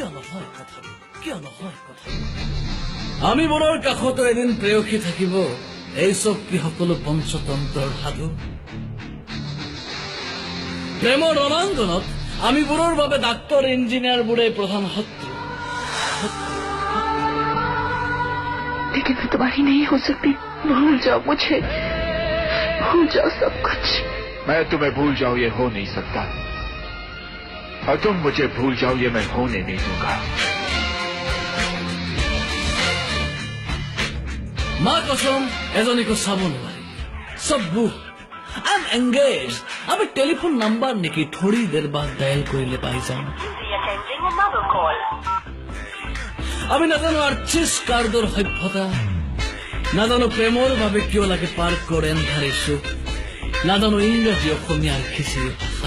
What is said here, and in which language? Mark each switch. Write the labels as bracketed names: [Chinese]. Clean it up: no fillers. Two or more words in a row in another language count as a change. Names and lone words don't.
[Assamese] আমি বোৰৰ কাষতো এদিন প্ৰেয়সী থাকিব। এই চব কি সকলো পঞ্চতন্ত্ৰৰ সাধু? প্ৰেমৰ ৰণাংগনত আমি বোৰৰ বাবে ডাক্তৰ ইঞ্জিনিয়াৰ বোৰে প্ৰধান শত্ৰু। [Hindi] लेकिन मैं तुम्हारी नहीं हो सकती। भूल जाओ मुझे, भूल जाओ सब कुछ। मैं तुम्हें भूल जाऊं ये हो नहीं सकता, और तुम मुझे भूल जाओ ये मैं होने नहीं दूंगा। मां कसम, [Assamese] এজনীকো চাব নোৱাৰি, চব বুক। [English] I am engage. [Assamese] আমি [English] telephone number [Assamese] নেকি [Hindi] थोड़ी देर बाद [Assamese] ডায়েল কৰিলে পাই যাম। আমি নাজানো আৰ্চিছ কাৰ্ডৰ সভ্যতা, নাজানো প্ৰেমৰ বাবে কিয় লাগে পাৰ্কৰ এন্ধাৰে চুক, নাজানো ইংৰাজী অসমীয়াৰ খিচিৰি ভাষা।